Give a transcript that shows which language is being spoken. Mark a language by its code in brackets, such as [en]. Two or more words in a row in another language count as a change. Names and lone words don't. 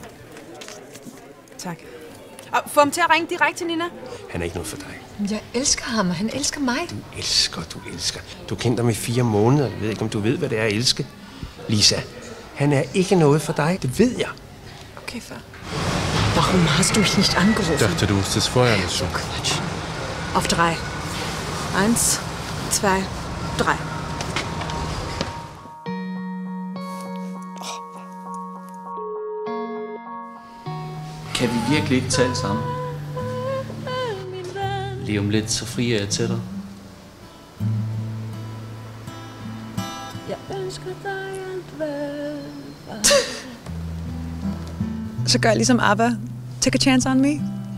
[da] Tak. Og få ham til at ringe direkte til Nina. Han er ikke noget for dig. Jeg elsker ham, og han elsker mig. Du elsker. Du har kendt ham i 4 måneder. Jeg ved ikke, om du ved, hvad det er at elske. Lisa, han er ikke noget for dig. Det ved jeg. Okay, far. [de] Warum hast du mich nicht angerufen? Ich dachte, du wusstest vorher nicht schon. Quatsch. Auf 3. 1, 2, 3. [da] Kan vi virkelig ikke tale sammen? Lige om lidt, så fri er jeg til dig. Jeg ønsker dig alt hvad. Så gør jeg ligesom ABBA. [en] Take a chance on me.